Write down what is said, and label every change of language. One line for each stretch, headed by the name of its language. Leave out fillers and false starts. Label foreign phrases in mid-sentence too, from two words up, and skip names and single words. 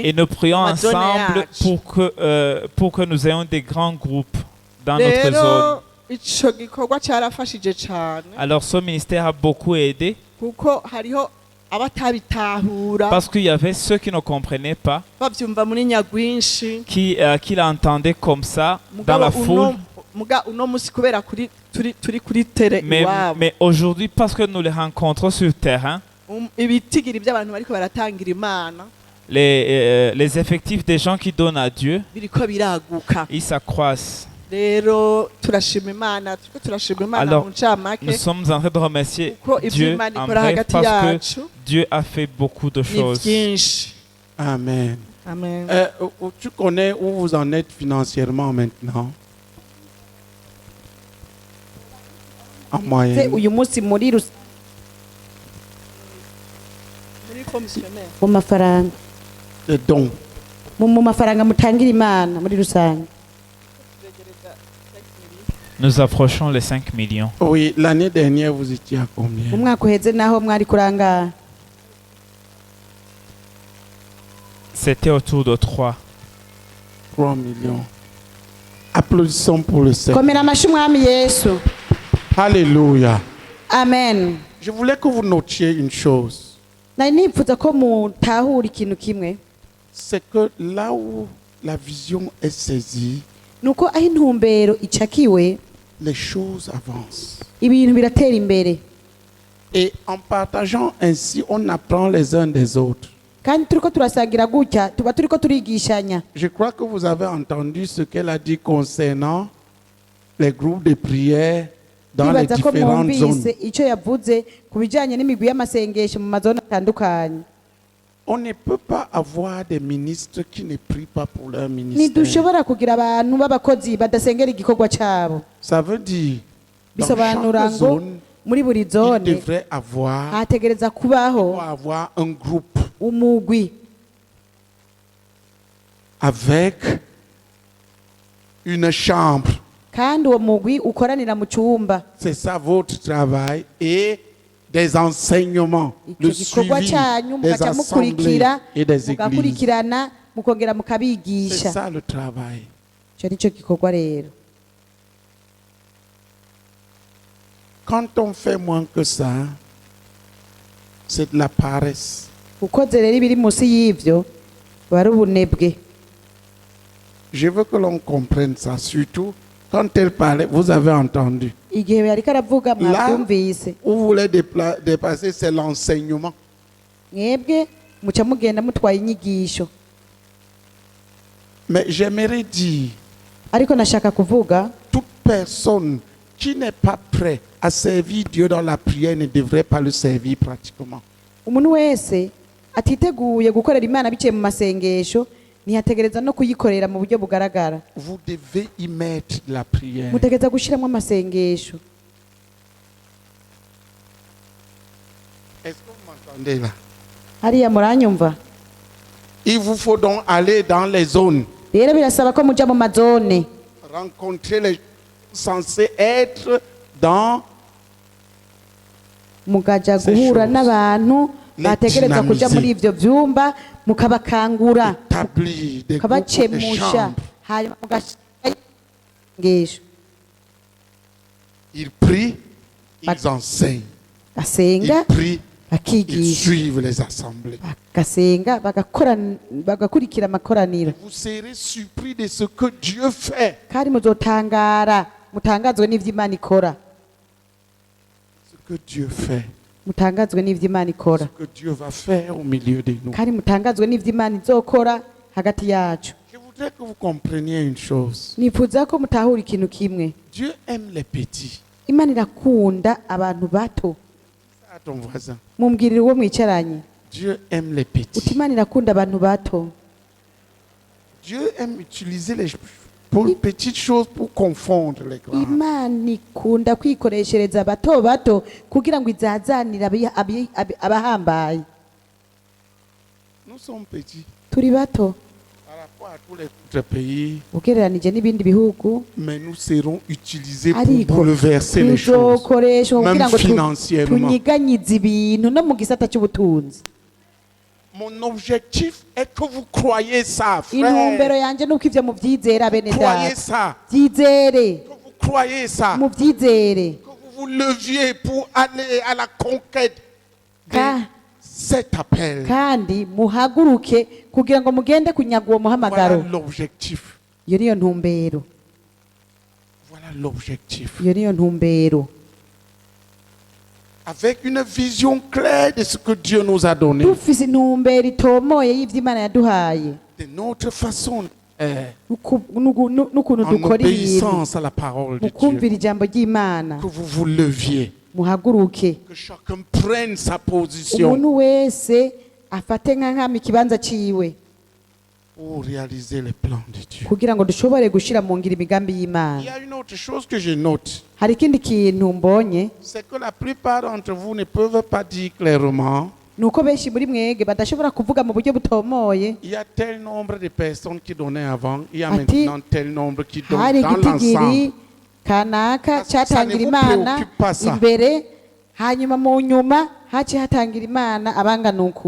French: Et nous prions
Rundi: mu mazone
French: ensemble
Rundi: yacu.
French: pour que nous ayons des grands groupes dans notre zone.
Rundi: rero ico gikorwa carafashije cane
French: Alors ce ministère a beaucoup aidé
Rundi: kuko hariho abatabitahura
French: parce qu'il y avait ceux qui ne comprenaient pas,
Rundi: bavyumva muri nyagwinshi
French: qui l'entendaient comme ça dans la foule.
Rundi: muga uno musi kubera turi kuri tere iwabo
French: Mais aujourd'hui, parce que nous les rencontrons sur le terrain,
Rundi: ibitigiri by'abantu bariko baratangira imana
French: les effectifs des gens qui donnent à Dieu,
Rundi: biriko biraguka
French: ils s'accroissent.
Rundi: rero turashima imana turiko turashima imana
French: Alors,
Rundi: mu ncamake
French: nous sommes en train de remercier
Rundi: kuko ibyo
French: Dieu
Rundi: imana
French: en
Rundi: ikora
French: vrai
Rundi: hagati
French: parce
Rundi: yacu
French: que Dieu a fait beaucoup de
Rundi: ni
French: choses.
Rundi: byinshi. Amen. Amen.
French: Tu connais où vous en êtes financièrement maintenant? En moyenne.
Rundi: uyu munsi muri muri komisiyoneri mu mafaranga
French: Les dons.
Rundi: mu mafaranga mutangira imana muri rusange
French: Nous approchons les 5 millions. Oui, l'année dernière, vous étiez à combien?
Rundi: mu mwaka uheze naho mwari kurangara
French: C'était autour de 3. 3 millions. Applaudissons pour le Seigneur.
Rundi: komera amashyi umwami yesu Alléluia. amen.
French: Je voulais que vous notiez une chose.
Rundi: nari nipfuza ko mutahura ikintu kimwe
French: C'est que là où la vision est saisie,
Rundi: nuko aho intumbero icakiwe
French: les choses avancent.
Rundi: ibintu biratera imbere
French: Et en partageant ainsi, on apprend les uns des autres.
Rundi: kandi turiko turasangira gutya tuba turiko turigishanya.
French: Je crois que vous avez entendu ce qu'elle a dit concernant les groupes de prière dans les
Rundi: Ndibaza ko
French: différentes zones.
Rundi: mwumvise icyo yavuze ku bijyanye n'imigwi y'amasengesho mu mazone atandukanye.
French: On ne peut pas avoir des ministres qui ne prient pas pour leur ministère.
Rundi: ntidushobora kugira abantu b'abakozi badasengera igikorwa cyabo.
French: Ça veut dire, dans
Rundi: bisobanura
French: chaque
Rundi: ngo zone, muri buri
French: il
Rundi: zone
French: devrait avoir,
Rundi: hategereza kubaho
French: avoir un groupe
Rundi: umugwi
French: avec une chambre.
Rundi: kandi uwo mugwi ukoranira mu cyumba.
French: C'est ça votre travail et des enseignements, le
Rundi: igikorwa
French: suivi
Rundi: cyanyu
French: des
Rundi: mugaca
French: assemblées
Rundi: mukurikira
French: et des églises.
Rundi: mugakurikirana mukongera
French: C'est
Rundi: mukabigisha.
French: ça le travail.
Rundi: icyo nicyo gikorwa rero.
French: Quand on fait moins que ça, c'est de la paresse.
Rundi: ukoze rero ibiri munsi y'ibyo biba ari ubunebwe.
French: Je veux que l'on comprenne ça, surtout quand elle parlait, vous avez entendu.
Rundi: igihe yariko aravuga
French: Là
Rundi: mwabyumvise.
French: où vous voulez dépasser, c'est l'enseignement.
Rundi: mwebwe muca mugenda mutwaye inyigisho.
French: Mais j'aimerais dire,
Rundi: ariko nashaka kuvuga
French: toute personne qui n'est pas prêt à servir Dieu dans la prière ne devrait pas le servir pratiquement.
Rundi: umuntu wese atiteguye gukorera imana biciye mu masengesho ntiyategereza no kuyikorera mu buryo bugaragara.
French: Vous devez y mettre de la prière.
Rundi: mutegereza gushyiramo amasengesho.
French: Est-ce que vous m'entendez là?
Rundi: hariya muranyumva?
French: Il vous faut donc aller dans les zones,
Rundi: rero birasaba ko mujya mu mazone
French: rencontrer les censés être dans
Rundi: mukaja guhura n'abantu bategereza kuja muri ivyo vyumba mukabakangura
French: établir des groupes, des
Rundi: mukabacemusha
French: chambres.
Rundi: hanyuma mugashengesho
French: Ils prient, ils enseignent.
Rundi: basenga
French: Ils prient, ils
Rundi: bakigisha
French: suivent les assemblées.
Rundi: bagasenga bagakurikira amakoraniro.
French: Vous serez surpris de ce que Dieu fait.
Rundi: kandi muzotangara mutangazwe n'ivyo Imana ikora.
French: Ce que Dieu fait.
Rundi: mutangazwe n'ivyo Imana ikora.
French: Ce que Dieu va faire au milieu de nous.
Rundi: kandi mutangazwe n'ivyo Imana izokora hagati yacu.
French: Je voudrais que vous compreniez une chose.
Rundi: nifuza ko mutahura ikintu kimwe.
French: Dieu aime les petits.
Rundi: Imana irakunda abantu bato.
French: À ton voisin.
Rundi: mumbwirire uwo mwicaranye.
French: Dieu aime les petits.
Rundi: uti Imana irakunda abantu bato.
French: Dieu aime utiliser les petites choses pour confondre les grands.
Rundi: Imana ikunda kwikoreshereza bato bato kugira ngo izazanire abahambaye.
French: Nous sommes petits
Rundi: turi bato
French: par rapport à tous les autres pays,
Rundi: ugereranije n'ibindi bihugu,
French: mais nous serons utilisés pour
Rundi: ariko
French: bouleverser les choses,
Rundi: tuzokoreshwa kugira
French: même
Rundi: ngo
French: financièrement.
Rundi: tunyiganyize ibintu no mu gisata cy'ubutunzi.
French: Mon objectif est que vous croyez ça,
Rundi: intumbero frère. yanjye nuko ivyo muvyizera bene
French: Croyez
Rundi: data.
French: ça.
Rundi: byizere
French: Vous croyez ça.
Rundi: muvyizere.
French: Vous leviez pour aller à la conquête de cet appel.
Rundi: kandi muhaguruke kugira ngo mugende kunyaga uwo muhamagaro.
French: Voilà l'objectif.
Rundi: iyo niyo ntumbero.
French: Voilà l'objectif.
Rundi: iyo niyo ntumbero.
French: Avec une vision claire de ce que Dieu nous a donné.
Rundi: dufise intumbero itomoye y'ivyo Imana yaduhaye.
French: De notre façon.
Rundi: n'ukuntu
French: En
Rundi: dukora
French: obéissance
Rundi: ibintu
French: à la parole de
Rundi: mu kumvira
French: Dieu.
Rundi: ijambo ry'Imana.
French: Que vous vous leviez.
Rundi: muhaguruke.
French: Que chacun prenne sa position
Rundi: umuntu wese afate nk'ankama ikibanza ciwe
French: pour réaliser les plans de Dieu.
Rundi: kugira ngo dushobore gushira mu ngiro imigambi
French: Il y
Rundi: y'Imana.
French: a une autre chose que je note.
Rundi: hari ikindi kintu mbonye,
French: C'est que la plupart d'entre vous ne peuvent pas dire clairement.
Rundi: nuko benshi muri mwege badashobora kuvuga mu buryo butomoye.
French: Il y a tel nombre de personnes qui donnaient avant, il y a
Rundi: Ati,
French: maintenant tel nombre qui donnent
Rundi: hari
French: dans
Rundi: igitigiri
French: l'ensemble.
Rundi: kanaka
French: ça
Rundi: cyatangira
French: ne vous
Rundi: Imana
French: préoccupe pas ça.
Rundi: imbere, hanyuma mu nyuma haciye hatangira Imana abangana uku.